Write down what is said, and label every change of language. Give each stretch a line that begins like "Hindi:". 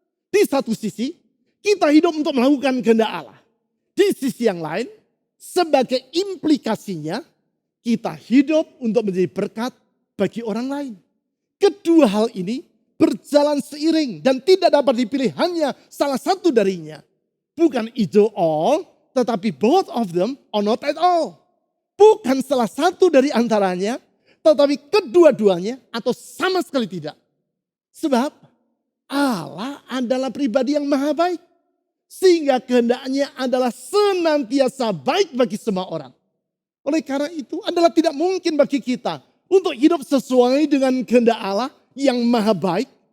Indonesian: Di satu sisi, kita hidup untuk melakukan kehendak Allah. Di sisi yang lain, sebagai implikasinya, kita hidup untuk menjadi berkat bagi orang lain. Kedua hal ini berjalan seiring dan tidak dapat dipilih hanya salah satu darinya. Bukan
English: either all,
Indonesian: tetapi
English: both of them or not at all.
Indonesian: Bukan salah satu dari antaranya, tetapi kedua-duanya atau sama sekali tidak. Sebab Allah adalah pribadi yang maha baik. Sehingga kehendaknya adalah senantiasa baik bagi semua orang. Oleh karena itu adalah tidak mungkin bagi kita untuk hidup sesuai dengan kehendak Allah yang maha baik.